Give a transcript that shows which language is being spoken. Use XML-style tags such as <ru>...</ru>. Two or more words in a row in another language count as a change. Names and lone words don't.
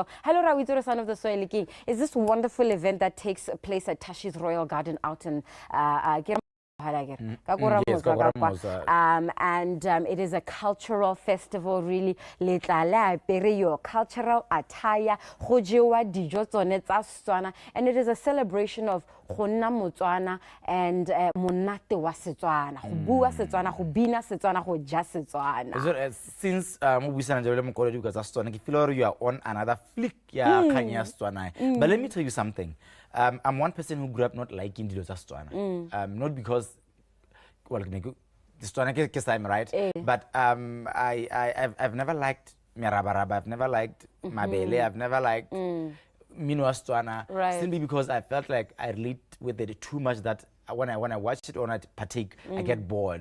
<en>Hello, Rawitoro Son of the Soil is this wonderful event that takes place at Tashi's Royal Garden out in and it is a cultural festival, really. Your cultural attire, and it is a celebration of Motswana and</en> <tn>Monate wa Setswana, go bua Setswana, go bina Setswana, go ja Setswana.</tn> <en>Since I feel you are on another flick, but let me tell you something. I'm one person who grew up not liking</en> <tn>Dilo Setswana.</tn> <en>Not because, well, I'm right, but I've never liked Merabaraba, I've never liked Mabele, I've never liked</en> <tn>Minwa Setswana,</tn> <en>simply because I felt like I relate with it too much that when I watch it or I partake, I get bored.</en>